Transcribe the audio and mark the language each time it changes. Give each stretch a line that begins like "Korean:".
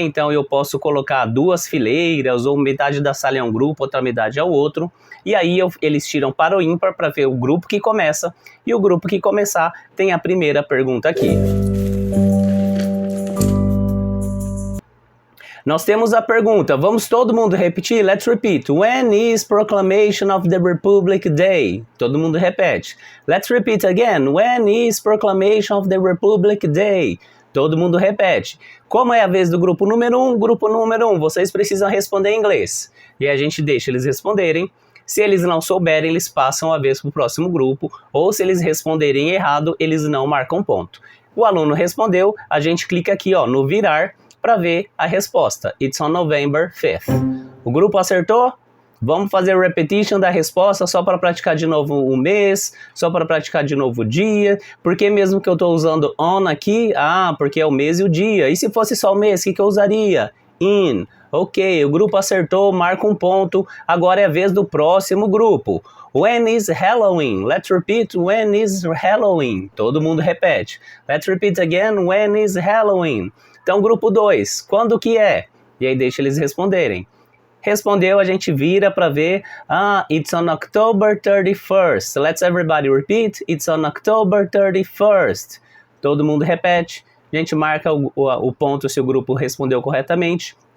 Portuguese: Então eu posso colocar 2 fileiras ou metade da sala é um grupo, outra metade é o outro. E aí eles tiram para o ímpar para ver o grupo que começa e o grupo que começar tem a primeira pergunta aqui. Nós temos a pergunta, vamos todo mundo repetir?
English: Let's repeat. When is Proclamation of the Republic Day?
Portuguese: Todo mundo repete.
English: Let's repeat again. When is Proclamation of the Republic Day?
Portuguese: Todo mundo repete. Como é a vez do grupo número 1, vocês precisam responder em inglês. E a gente deixa eles responderem. Se eles não souberem, eles passam a vez para o próximo grupo. Ou se eles responderem errado, eles não marcam ponto. O aluno respondeu, a gente clica aqui ó, no virar para ver a resposta.
English: It's on November 5th.
Portuguese: O grupo acertou? Vamos fazer repetition da resposta só para praticar de novo o mês, só para praticar de novo o dia. Por que mesmo que eu estou usando on aqui? Ah, porque é o mês e o dia. E se fosse só o mês, o que eu usaria? In. Ok, o grupo acertou, marca um ponto. Agora é a vez do próximo grupo.
English: When is Halloween? Let's repeat, when is Halloween?
Portuguese: Todo mundo repete.
English: Let's repeat again, when is Halloween?
Portuguese: Então, grupo 2, quando que é? E aí deixa eles responderem. Respondeu, a gente vira para ver. Ah,
English: it's on October 31st. Let's everybody repeat. It's on October 31st.
Portuguese: Todo mundo repete. A gente marca o ponto se o grupo respondeu corretamente.